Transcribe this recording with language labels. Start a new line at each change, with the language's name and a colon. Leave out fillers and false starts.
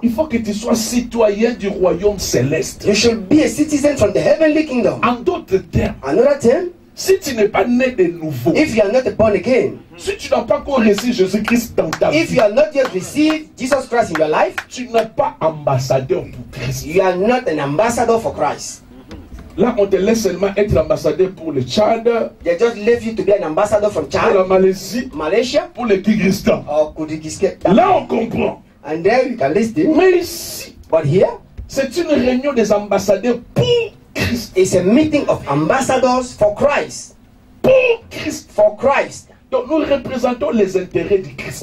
French: Il faut que tu sois citoyen du royaume céleste.
English: You should be a citizen from the heavenly kingdom.
French: En d'autres termes,
English: Another term,
French: si tu n'es pas né de nouveau,
English: if you are not born again,
French: si tu n'as pas encore reçu Jésus-Christ dans ta
English: if
French: vie,
English: you are not yet received Jesus Christ in your life,
French: tu n'es pas ambassadeur pour Christ.
English: you are not an ambassador for Christ.
French: Là, on te laisse seulement être ambassadeur pour le Tchad,
English: They just leave you to be an ambassador from
French: pour la
English: Chad,
French: Malaisie,
English: Malaysia,
French: pour le Kyrgyzstan.
English: or Kyrgyzstan.
French: Là, on comprend.
English: And there you can listen.
French: Mais ici,
English: But here,
French: c'est une réunion des ambassadeurs pour Christ.
English: it's a meeting of ambassadors for Christ.
French: Pour Christ.
English: For Christ.
French: Donc nous représentons les intérêts du Christ.